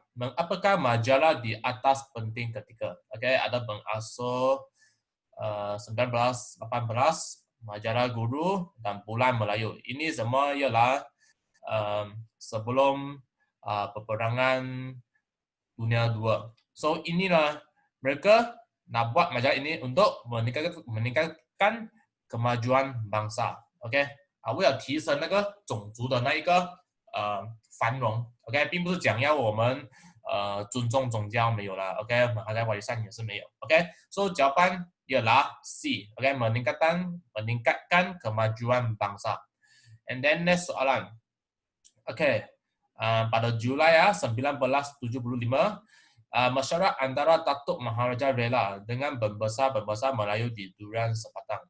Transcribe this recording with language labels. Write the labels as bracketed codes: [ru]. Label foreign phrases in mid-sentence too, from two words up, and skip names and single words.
[ms] Apakah majalah di atas penting ketika? Okay, ada pengasuh 1918, majalah Guru dan Bulan Melayu. Ini semua ialah sebelum peperangan dunia 2. So inilah mereka nak buat majalah ini untuk meningkatkan kemajuan bangsa. [zh] OK， 为了提升那个种族的那一个繁荣。OK， 并不是讲要我们尊重宗教，没有了。OK， 我们还在法律上也是没有。OK， [ms] so jawapan ialah C. OK， meningkatkan kemajuan bangsa. [en] And then next soalan. [ms] Okay, pada Julai 1975, mesyuarat antara Datuk Maharaja Rela dengan pembesar-pembesar Melayu di Durian Sepatang.